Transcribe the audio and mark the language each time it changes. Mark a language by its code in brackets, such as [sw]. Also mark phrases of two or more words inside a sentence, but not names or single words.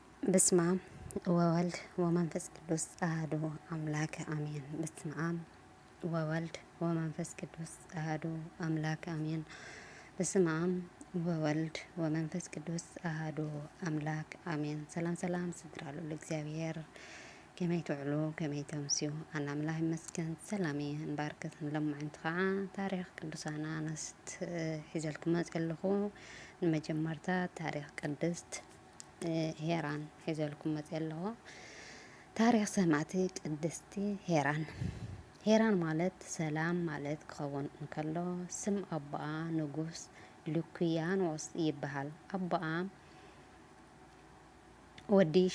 [gez] በስመ አብ ወወልድ ወመንፈስ ቅዱስ አሐዱ አምላክ አሜን። በስመ አብ ወወልድ ወመንፈስ ቅዱስ አሐዱ አምላክ አሜን። በስመ አብ ወወልድ ወመንፈስ ቅዱስ አሐዱ አምላክ አሜን። [ti] ሰላም ሰላም ስድራሉ ለእግዚአብሔር ከመይ ትውዕሉ ከመይ ተምስዩ አነ አምላክ ይመስገን ሰላም እንባርከትን ለማዓንቲ ከዓ ታሪክ ቅዱሳና ነስት ሒዘልኩም መፅለኹ ንመጀመርታ ታሪክ ቅድስት ሄራን ሒዘልኩም መፅለኹ ታሪክ ሰማዕቲ ቅድስቲ ሄራን ሄራን ማለት ሰላም ማለት ክኸውን እንከሎ ስም አቦኣ ንጉስ ሉክያኖስ ይበሃል። አቦኣ ወዲ